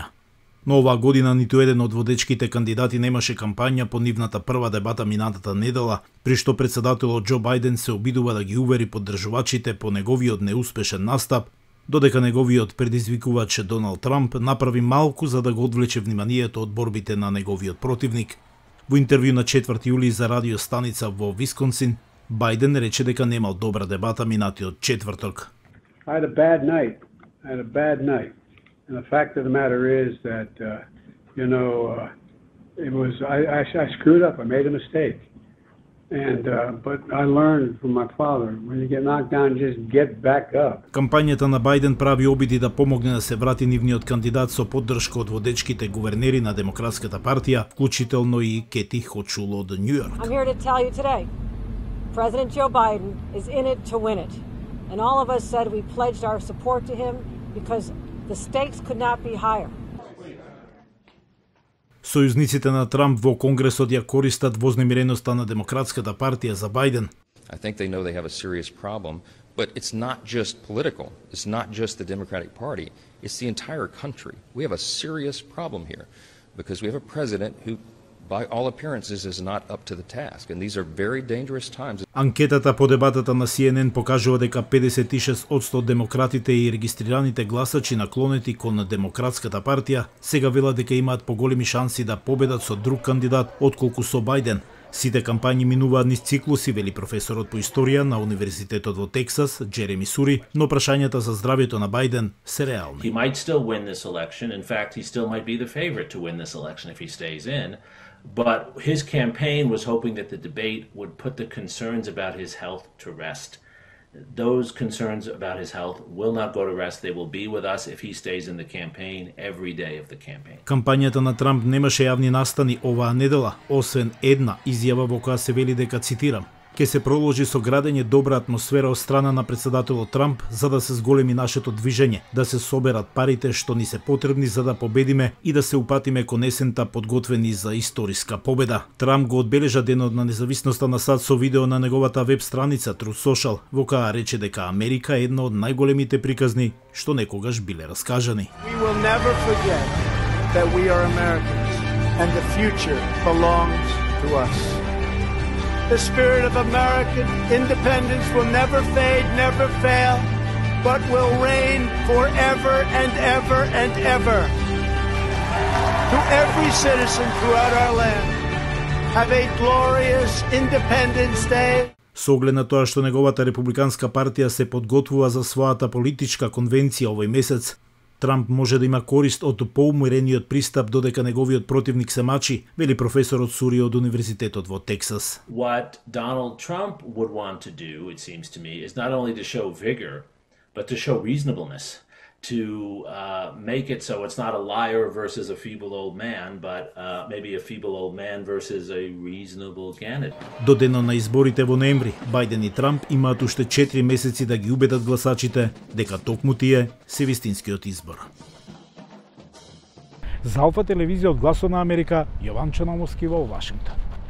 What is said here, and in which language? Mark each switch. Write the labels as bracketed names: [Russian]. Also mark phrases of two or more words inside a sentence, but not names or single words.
[Macedonian] Но оваа година ниту еден од водечките кандидати немаше кампања по нивната прва дебата минатата недела, при што претседателот Џо Бајден се обидува да ги увери поддржувачите по неговиот неуспешен настап, додека неговиот предизвикувач Доналд Трамп направи малку за да го одвлече вниманието од борбите на неговиот противник. Во интервју на 4 јули за радиостаница во Висконсин, Бајден рече дека немал добра дебата минатиот четврток. [English] I had a bad night. And the fact of the matter is that, I screwed up. I made a mistake. But I learned from my father, when you get knocked down, just get back up. [Macedonian] Кампањата на Бајден прави обиди да помогне да се врати нивниот кандидат со поддршка од водечките гувернери на Демократската партија, вклучително и Кети Хочул од Њујорк. [English] I'm here to tell you today, President Joe Biden is in it to win it. And all of us said we pledged our support to him because the stakes could not be higher. [Macedonian] Сојузниците на Трамп во Конгресот ја користат вознемиреноста на Демократската партија за Бајден. [English] I think they know they have a serious problem, but it's not just political. It's not just the Democratic Party. It's the entire country. We have a serious problem here because we have a president who, by all appearances, is not up to the task. And these are very dangerous times. [Macedonian] Анкетата по дебатата на CNN покажува дека 56% од демократите и регистрираните гласачи наклонети кон Демократската партија сега велат дека имаат поголеми шанси да победат со друг кандидат отколку со Бајден. Сите кампањи минуваат низ циклуси, вели професорот по историја на Универзитетот во Тексас, Джереми Сури, но прашањата за здравјето на Бајден се реални. [English] He might still win this election. In fact, he still might be the favorite to win this election if he stays in. But his campaign was hoping that the debate would put the concerns about his health to rest. Those concerns about his health will not go to rest. They will be with us if he stays in the campaign every day of the campaign. [Macedonian] Кампањата на Трамп немаше јавни настани оваа недела, освен една изјава во која се вели дека, цитирам, ќе се проложи со градење добра атмосфера од страна на претседателот Трамп за да се зголеми нашето движење, да се соберат парите што ни се потребни за да победиме и да се упатиме кон есента подготвени за историска победа. Трамп го одбележа денот на независноста на САД со видео на неговата веб страница Truth Social, во која рече дека Америка е една од најголемите приказни што некогаш биле раскажани. [English] We will never forget that we are Americans and the future belongs to us. The spirit of American independence will never fade, never fail, but will reign forever and ever and ever. To every citizen throughout our land, have a glorious Independence Day. [Macedonian] Со оглед на тоа што неговата републиканска партија се подготвува за својата политичка конвенција овој месец, Трамп може да има корист од поумерениот пристап додека неговиот противник се мачи, вели професорот Сури од Универзитетот во Тексас. [English] What Donald Trump would want to do, it seems to me, is not only to show vigor, but to show reasonableness, to make it so it's not a liar versus a feeble old man, but maybe a feeble old man versus a reasonable candidate. [Macedonian] До денот на изборите во ноември, Бајден и Трамп имаат уште 4 месеци да ги убедат гласачите дека токму тие се вистинскиот избор. За Алфа телевизија од Гласот на Америка, Јован Чономовски во Вашингтон.